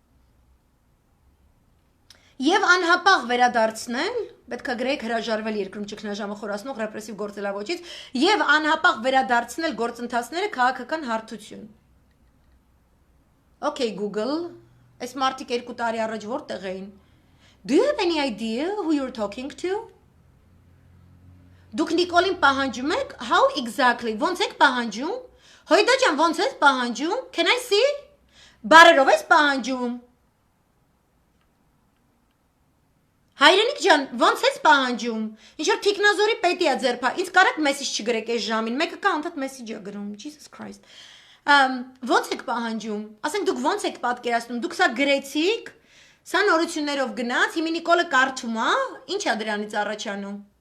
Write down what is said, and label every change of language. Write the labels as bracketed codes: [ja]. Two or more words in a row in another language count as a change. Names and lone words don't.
[hy] Եվ անհապաղ վերադարձնել, պետք է գրեք հրաժարվել երկրում ճգնաժամը խորացնող ռեպրեսիվ գործելավոճից եւ անհապաղ վերադարձնել գործընթացները քաղաքական հարթություն։ [en] Okay Google, [hy] այս մարդիկ 2 տարի առաջ որտեղ էին։ [en] Do you have any idea who you're talking to? [hy] Դուք Նիկոլին պահանջում եք, [en] how exactly, [hy] ոնց եք պահանջում? Հոյդա ջան, ոնց ես պահանջում? [en] Can I see? [hy] Բարերով ես պահանջում։ Հայրենիք ջան, ոնց ես պահանջում։ Ինչ որ թիկնազորի պետի է ձերփա։ Ինձ կարեք մեսեջ չգրեք այս ժամին։ Մեկը կա անդադ մեսեջ է գրում։ Jesus Christ։ Ոնց եք պահանջում։ Ասենք դուք ոնց եք պատկերացնում։ Դուք սա գրեցիք, սա նորություններով գնաց, հիմա Նիկոլը կարդում է, ինչ է դրանից առաջանում։